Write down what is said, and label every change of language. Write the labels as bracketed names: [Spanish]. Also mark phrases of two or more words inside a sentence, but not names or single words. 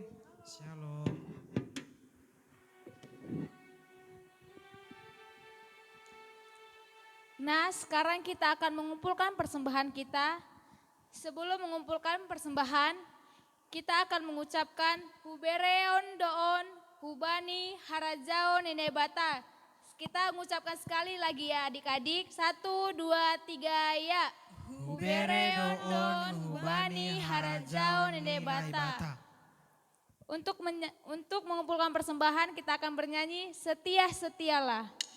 [Indonesian] Shalom. Nah, sekarang kita akan mengumpulkan persembahan kita. Sebelum mengumpulkan persembahan, kita akan mengucapkan [Batak Simalungun] Hubereon doon, Hubani harajaon nenebata. [Indonesian] Kita mengucapkan sekali lagi ya adik-adik. 1, 2, 3 ya. [Batak Simalungun] Hubereon doon, Hubani harajaon nenebata. [Indonesian] Untuk mengumpulkan persembahan kita akan bernyanyi Setia-setialah.